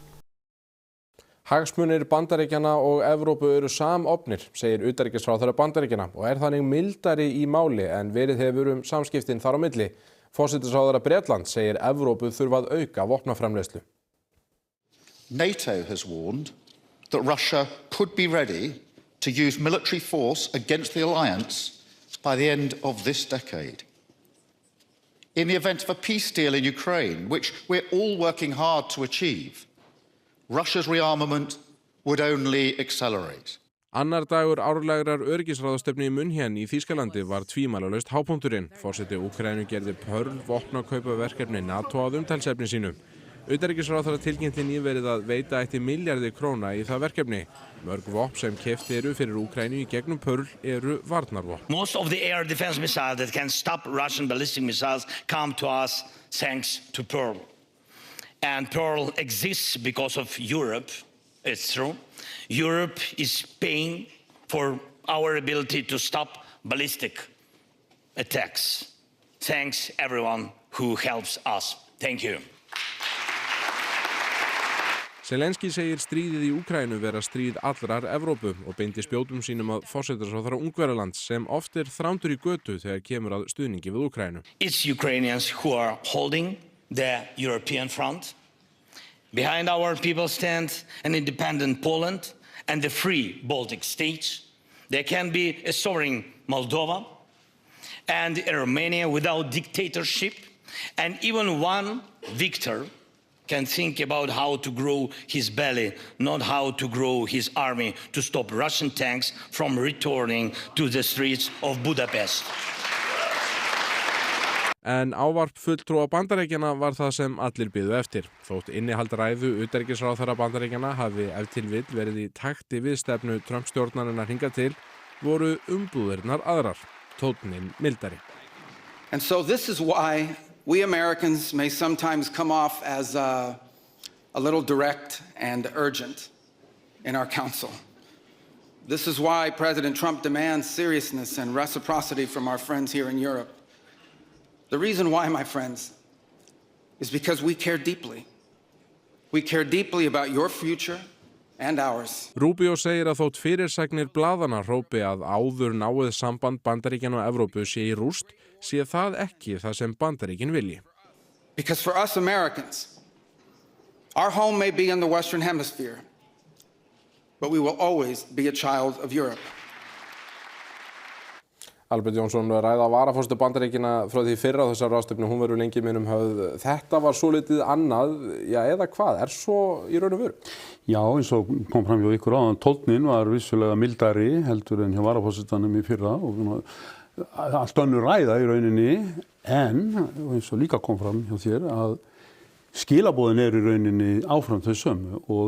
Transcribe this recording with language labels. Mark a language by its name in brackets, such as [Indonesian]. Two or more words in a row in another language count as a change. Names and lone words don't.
[Icelandic] Hagsmunir Bandaríkjanna og Evrópu eru samofnir, segir utanríkisráðherra Bandaríkjanna og þannig mildari í máli en verið hefur samskiptin þar á milli. Forsætisráðherra Bretland segir Evrópu þurfa að auka vopnaframleiðslu. [English] NATO has warned that Russia could be ready to use military force against the alliance by the end of this decade. In the event of a peace deal in Ukraine, which we're all working hard to achieve, Russia's rearmament would only accelerate. [Icelandic] Annar dagur árlegrar öryggisráðstefnu í München í Þýskalandi var tvímælalaust hápunkturinn. Forseti Úkraínu gerði vopnakaupaverkefni NATO að umtalsefni sínu. Utanríkisráðherra tilkynnti nýverið að veita ætti milljarði króna í það verkefni. Mörg vopn sem keypt eru fyrir Úkraínu í gegnum Pearl eru varnarvopn. [English] Most of the air defense missiles that can stop Russian ballistic missiles come to us thanks to Pearl. And Pearl exists because of Europe, it's true. Europe is paying for our ability to stop ballistic attacks. Thanks everyone who helps us. Thank you. [Icelandic] Zelenski segir stríðið í Úkraínu vera stríð allrar Evrópu og beindi spjótum sínum að forsætisráðherra Ungverjalands sem oft þrándur í götu þegar kemur að stuðningi við Úkraínu. [English] It's Ukrainians who are holding the European front. Behind our people stand an independent Poland and the free Baltic states. There can be a sovereign Moldova and a Romania without dictatorship. And even one victor can think about how to grow his belly, not how to grow his army to stop Russian tanks from returning to the streets of Budapest. [Icelandic] En ávarp fulltrúa Bandaríkjanna var það sem allir biðu eftir. Þótt innihald ræðu utanríkisráðherra Bandaríkjanna hafi ef til vill verið í takti við stefnu Trump-stjórnarinnar hingað til, voru umbúðirnar aðrar, tónninn mildari. [English] And so this is why we Americans may sometimes come off as a little direct and urgent in our counsel. This is why President Trump demands seriousness and reciprocity from our friends here in Europe. The reason why, my friends, is because we care deeply. We care deeply about your future and ours. [Icelandic] Rubio segir að þótt fyrirsagnir blaðana hrópi að áður náið samband Bandaríkjanna og Evrópu sé í rúst, sé það ekki það sem Bandaríkin vilji. [English] Because for us Americans, our home may be in the Western Hemisphere, but we will always be a child of Europe. [Icelandic] Albert Jónsson ræða varaforseti Bandaríkjanna frá því fyrra á þessari ráðstefnu, hún verður lengi minnum höfð. Þetta var svolítið annað, já eða hvað, er svo í raun og veru? Já, eins og kom fram hjá ykkur áðan, tónninn var vissulega mildari heldur en hjá varaforsetanum í fyrra og allt önnur ræða í rauninni, en eins og líka kom fram hjá þér að skilaboðin í rauninni áfram þau sömu